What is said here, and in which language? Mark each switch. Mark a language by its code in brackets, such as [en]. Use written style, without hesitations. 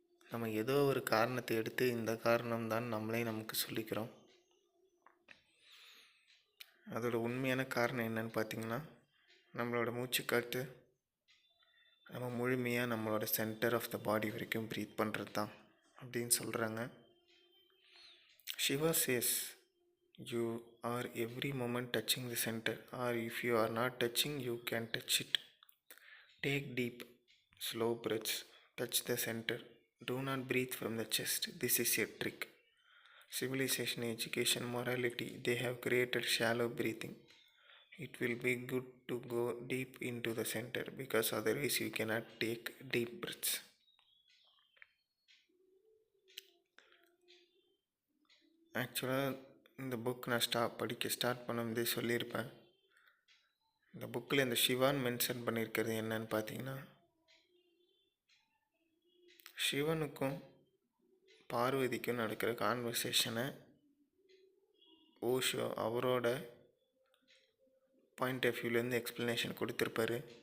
[ta] நம்ம ஏதோ ஒரு காரணத்தை எடுத்து இந்த காரணம்தான் நம்மளே நமக்கு சொல்லிக்கிறோம். அதோட உண்மையான காரணம் என்னன்னு பார்த்திங்கன்னா, நம்மளோட மூச்சுக்காற்று நம்ம முழுமையாக நம்மளோட சென்டர் ஆஃப் த பாடி வரைக்கும் ப்ரீத் பண்ணுறது தான் அப்படின்னு சொல்கிறாங்க. [en] Shiva says, you are every moment touching the center, or if you are not touching, you can touch it. Take deep, slow breaths, touch the center. Do not breathe from the chest. This is a trick. Civilization, education, morality, they have created shallow breathing. It will be good to go deep into the center because otherwise you cannot take deep breaths. [ta] ஆக்சுவலாக இந்த book நான் படிக்க start பண்ணும்போதே சொல்லியிருப்பேன். இந்த புக்கில் இந்த Siwan mention பண்ணியிருக்கிறது என்னன்னு பார்த்தீங்கன்னா, சிவனுக்கும் பார்வதிக்கும் நடக்கிற கான்வர்சேஷனை ஓஷோ அவரோட பாயிண்ட் ஆஃப் வியூலேருந்து எக்ஸ்ப்ளனேஷன் கொடுத்துருப்பாரு.